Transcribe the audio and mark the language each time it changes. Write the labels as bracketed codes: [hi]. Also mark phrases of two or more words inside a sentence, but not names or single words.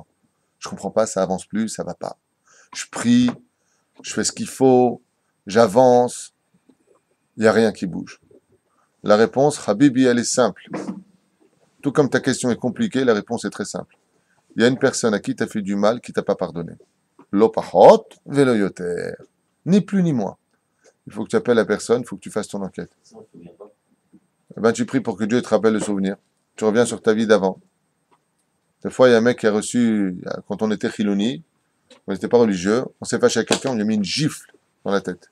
[fr] Je ne comprends pas, ça avance plus, ça ne va pas. Je prie, je fais ce qu'il faut, j'avance, il n'y a rien qui bouge. La réponse, Habibi, elle est simple. Tout comme ta question est compliquée, la réponse est très simple. Il y a une personne à qui tu as fait du mal, qui ne t'a pas pardonné. [he] לא פחות ולא יותר. [fr] Ni plus ni moins. Il faut que tu appelles la personne, il faut que tu fasses ton enquête. Eh ben, tu pries pour que Dieu te rappelle le souvenir. Tu reviens sur ta vie d'avant. Des fois, il y a un mec qui a reçu, quand on était chiloni, on n'était pas religieux, on s'est fâché avec quelqu'un, on lui a mis une gifle dans la tête.